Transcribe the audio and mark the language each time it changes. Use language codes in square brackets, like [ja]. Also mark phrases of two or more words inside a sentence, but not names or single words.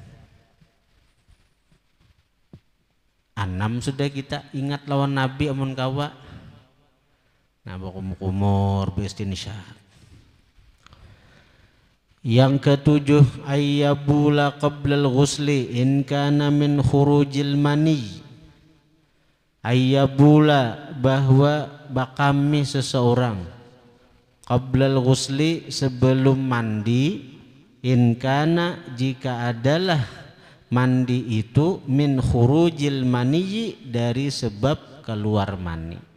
[bjn] 6 sudah kita ingat lawan Nabi amun kawa. Nah, bakumur bistinsyak. Yang ketujuh [ar] أن يبول قبل الغسل إن كان من خروج المني. [bjn] Ayyabula bahwa bakami seseorang [ar] قبل الغسل [bjn] sebelum mandi, [ar] إن كان [bjn] jika adalah mandi itu [ar] من خروج المني [bjn] dari sebab keluar mani.